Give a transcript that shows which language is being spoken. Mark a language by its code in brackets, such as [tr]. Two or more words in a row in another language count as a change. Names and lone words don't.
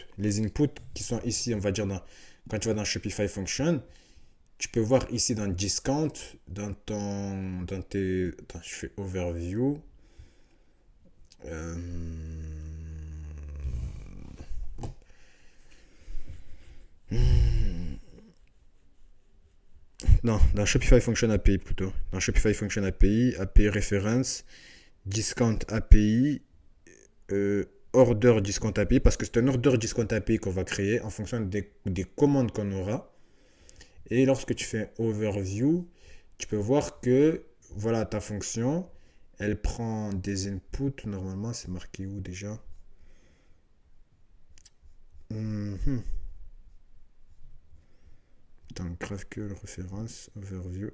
[fr] Les inputs qui sont ici, on va dire, quand tu vas dans Shopify Function, tu peux voir ici dans Discount, dans tes... Attends, je fais Overview. Euh, Non, dans Shopify Function API plutôt. Dans Shopify Function API, API Reference, Discount API, Order Discount API, parce que c'est un Order Discount API qu'on va créer en fonction des commandes qu'on aura. Et lorsque tu fais Overview, tu peux voir que voilà ta fonction, elle prend des inputs. Normalement, c'est marqué où déjà? Attends, GraphQL référence, Overview.